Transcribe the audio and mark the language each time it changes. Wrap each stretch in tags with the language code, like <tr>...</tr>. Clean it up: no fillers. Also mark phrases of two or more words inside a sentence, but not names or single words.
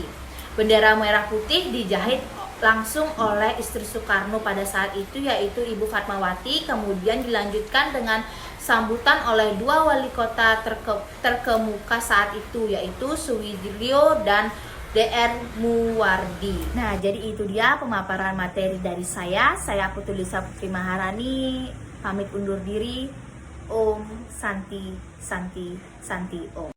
<id>Bendera merah putih dijahit langsung oleh istri Soekarno pada saat itu, yaitu Ibu Fatmawati. Kemudian dilanjutkan dengan sambutan oleh dua wali kota terkemuka saat itu, yaitu Suwidrio dan DR Muwardi. Nah, jadi itu dia pemaparan materi dari saya. Saya Putulisa Putri Maharani, pamit undur diri.</id> <sa>Om Santi Santi Santi Om.</sa>